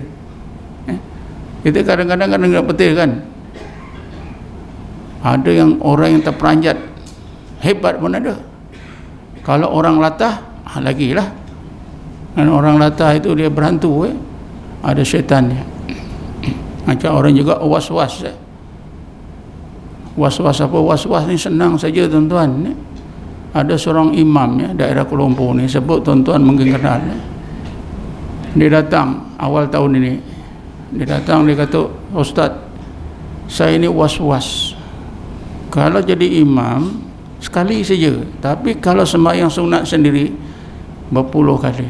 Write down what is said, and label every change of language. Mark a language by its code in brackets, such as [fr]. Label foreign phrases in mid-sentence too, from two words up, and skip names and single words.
[ms] Kita kadang-kadang kan dengar petir kan. Ada yang orang yang terperanjat hebat pun ada. Kalau orang latah, lagilah. Dan orang latah itu dia berhantu, ada syaitannya. Macam orang juga was-was. Was-was apa? Was-was ni senang saja tuan-tuan. Ada seorang imam daerah Kuala Lumpur ni, sebut tuan-tuan mungkin kenal. Dia datang awal tahun ini. Dia datang, dia kata, Ustaz, saya ini was-was. Kalau jadi imam sekali saja, tapi kalau sembahyang sunat sendiri berpuluh kali.